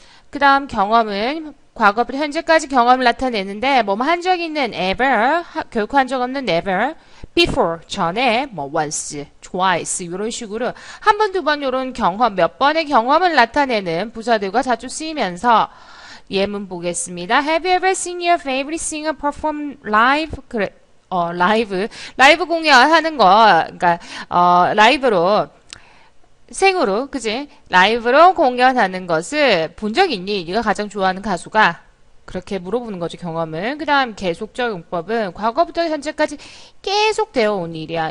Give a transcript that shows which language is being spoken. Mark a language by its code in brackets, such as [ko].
[ko] 그 다음 경험은 과거부터 현재까지 경험을 나타내는데 한 적 있는 ever, 결코 한 적 없는 never, before, 전에, once, twice 이런 식으로 한 번, 두 번 이런 경험, 몇 번의 경험을 나타내는 부사들과 자주 쓰이면서 예문 보겠습니다. [en] Have you ever seen your favorite singer perform live? [ko] 그래, 라이브 공연하는 거, 그러니까 라이브로 생으로, 그지? 라이브로 공연하는 것을 본 적 있니? 네가 가장 좋아하는 가수가? 그렇게 물어보는 거죠, 경험을. 그 다음 계속적 용법은 과거부터 현재까지 계속 되어 온 일이야.